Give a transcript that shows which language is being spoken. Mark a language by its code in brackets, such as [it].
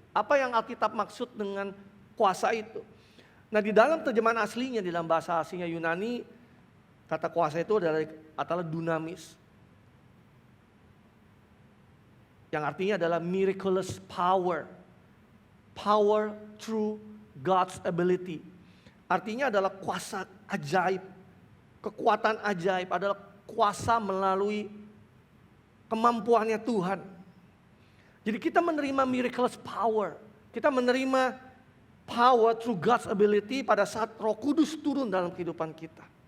[id] Apa yang Alkitab maksud dengan kuasa itu. Nah, di dalam terjemahan aslinya, di dalam bahasa aslinya Yunani, kata kuasa itu adalah dunamis. [en] Yang artinya adalah miraculous power. Power through God's ability. [id] Artinya adalah kuasa ajaib. Kekuatan ajaib adalah kuasa melalui kemampuannya Tuhan. Jadi kita menerima [en] miraculous power. [id] Kita menerima [en] power through God's ability [id] pada saat Roh Kudus turun dalam kehidupan kita.